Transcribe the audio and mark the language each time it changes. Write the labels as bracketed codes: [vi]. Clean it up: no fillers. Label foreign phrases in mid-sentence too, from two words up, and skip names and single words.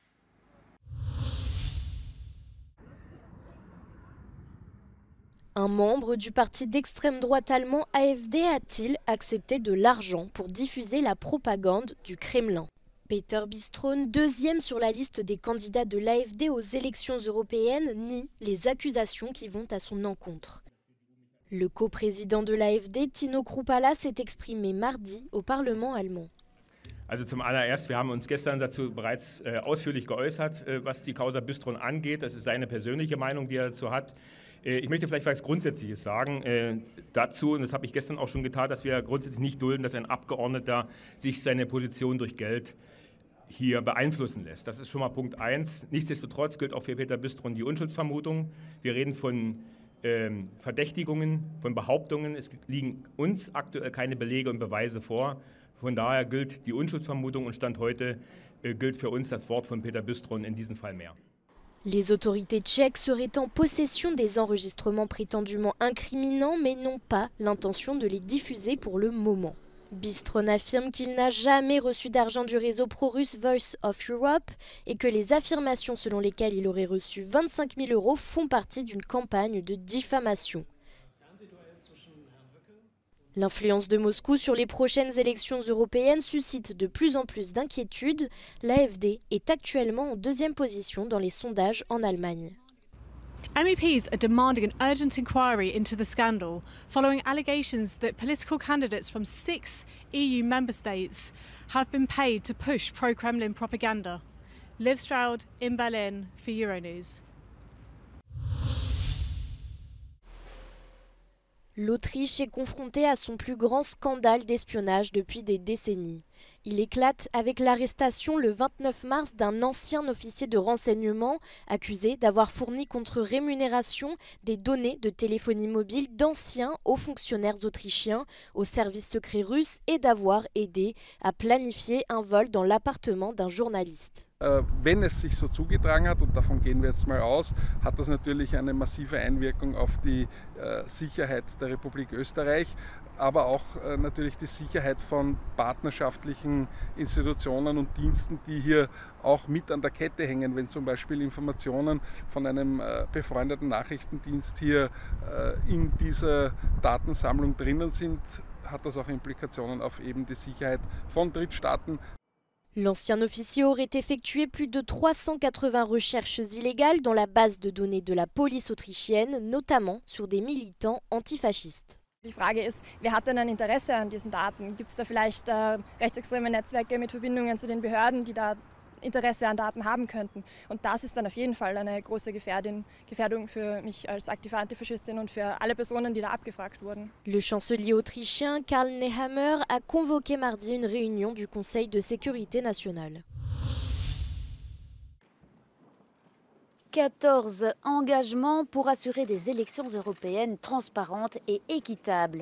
[fr] Un membre du parti d'extrême droite allemand AfD a-t-il accepté de l'argent pour diffuser la propagande du Kremlin? Peter Bistron, deuxième sur la liste des candidats de l'AfD aux élections européennes, nie les accusations qui vont à son encontre. Le coprésident de l'AfD, Tino Kruppala, s'est exprimé mardi au Parlement allemand. [de] Also zum allererst, wir haben uns gestern dazu bereits ausführlich geäußert, was die Causa Bistron angeht. Das ist seine persönliche Meinung, die er dazu hat. Ich möchte vielleicht was Grundsätzliches sagen dazu, und das habe ich gestern auch schon getan, dass wir grundsätzlich nicht dulden, dass ein Abgeordneter sich seine Position durch Geld hier beeinflussen lässt. Das ist schon mal Punkt 1. Nichtsdestotrotz gilt auch für Peter Bistron die Unschuldsvermutung. Wir reden von Verdächtigungen, von Behauptungen. Es liegen uns aktuell keine Belege und Beweise vor. Von daher gilt die Unschuldsvermutung und Stand heute gilt für uns das Wort von Peter Bistron in diesem Fall mehr. [fr] Les autorités tchèques seraient en possession des enregistrements prétendument incriminants, mais n'ont pas l'intention de les diffuser pour le moment. Bistron affirme qu'il n'a jamais reçu d'argent du réseau pro-russe Voice of Europe et que les affirmations selon lesquelles il aurait reçu 25 000 € font partie d'une campagne de diffamation. L'influence de Moscou sur les prochaines élections européennes suscite de plus en plus d'inquiétudes. L'AfD est actuellement en deuxième position dans les sondages en Allemagne. [en] MEPs are demanding an urgent inquiry into the scandal following allegations that political candidates from 6 EU member states have been paid to push pro-Kremlin propaganda. Liv Stroud in Berlin for Euronews. [fr] L'Autriche est confrontée à son plus grand scandale d'espionnage depuis des décennies. Il éclate avec l'arrestation le 29 mars d'un ancien officier de renseignement accusé d'avoir fourni contre rémunération des données de téléphonie mobile d'anciens hauts fonctionnaires autrichiens au service secret russe et d'avoir aidé à planifier un vol dans l'appartement d'un journaliste. [de] Wenn es sich so zugetragen hat, und davon gehen wir jetzt mal aus, hat das natürlich eine massive Einwirkung auf die Sicherheit der Republik Österreich, aber auch natürlich die Sicherheit von partnerschaftlichen Institutionen und Diensten, die hier auch mit an der Kette hängen. Wenn zum Beispiel Informationen von einem befreundeten Nachrichtendienst hier in dieser Datensammlung drinnen sind, hat das auch Implikationen auf eben die Sicherheit von Drittstaaten. [fr] L'ancien officier aurait effectué plus de 380 recherches illégales dans la base de données de la police autrichienne, notamment sur des militants antifascistes. [de] Die Frage ist, wer hat denn ein Interesse an diesen Daten? Gibt es da vielleicht rechtsextreme Netzwerke mit Verbindungen zu den Behörden, die da Interesse an Daten haben könnten? Und das ist dann auf jeden Fall eine große Gefährdung für mich als aktive Antifaschistin und für alle Personen, die da abgefragt wurden. [fr] Le chancelier autrichien Karl Nehammer a convoqué mardi une réunion du Conseil de sécurité nationale. 14 engagements pour assurer des élections européennes transparentes et équitables.